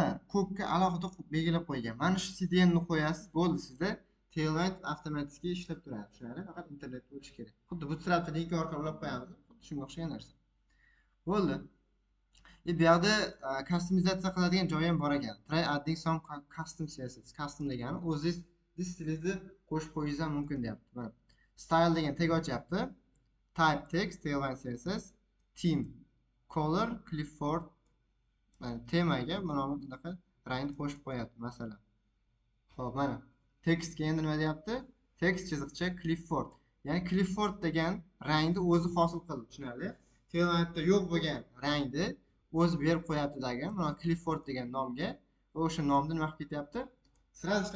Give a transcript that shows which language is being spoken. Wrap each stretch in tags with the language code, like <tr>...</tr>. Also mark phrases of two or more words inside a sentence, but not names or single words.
<uz>Ko'kka alohida belgilab qo'ygan. Mana shu CDN ni qo'yasiz, bo'ldi sizda Tailwind avtomatik ishlab turadi. Tushunarli? Faqat internet bo'lishi kerak. Xuddi Bootstrapda link orqali ulab qo'yamiz. Xuddi shunga o'xshagan narsa. Bo'ldi. Bu yerda kustomizatsiya qiladigan joyi ham bor ekan.</uz> <en>Try adding some custom CSS.</en> <uz>Custom degani o'zingiz stilingizni qo'shib qo'yishingiz ham mumkin deyapti. Mana style degan tag ochyapti.</uz> <en>Type text, Tailwind CSS, theme, color, Clifford.</en> <uz>Mana temaga mana bunaqa rangni qo'shib qo'yapti, masalan. Xo'p, mana tekstga endi nima deyapti? Text chiziqcha Clifford. Ya'ni Clifford degan rangni o'zi hosil qildi, tushunarli? Tailwindda yo'q bo'lgan rangni o'zi berib qo'yapti degan, mana Clifford degan nomga va o'sha nomni nima qilib ketyapti?</uz>